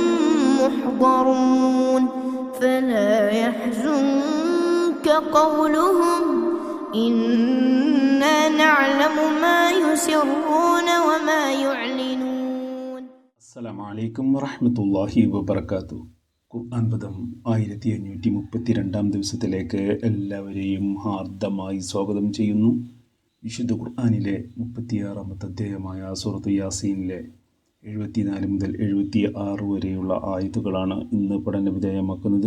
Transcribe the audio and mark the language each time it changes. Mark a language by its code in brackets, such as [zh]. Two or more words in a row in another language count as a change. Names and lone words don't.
[ar] محضرون فلا يحزنك قولهم إنا نعلم ما يسرون وما يعلنون. السلام عليكم ورحمة الله وبركاته. [ml] ഖുർആൻ പദം 1532 ദിവസത്തിലേക്ക് എല്ലാവരെയും ഹാർദമായി സ്വാഗതം ചെയ്യുന്നു. വിശുദ്ധ ഖുർആനിലെ 36-ാമത്തെ അധ്യായമായ സൂറത്ത് യാസീനിലെ 74 മുതൽ 76 വരെയുള്ള ആയത്തുകളാണ് ഇന്ന് പഠന വിധേയമാക്കുന്നത്.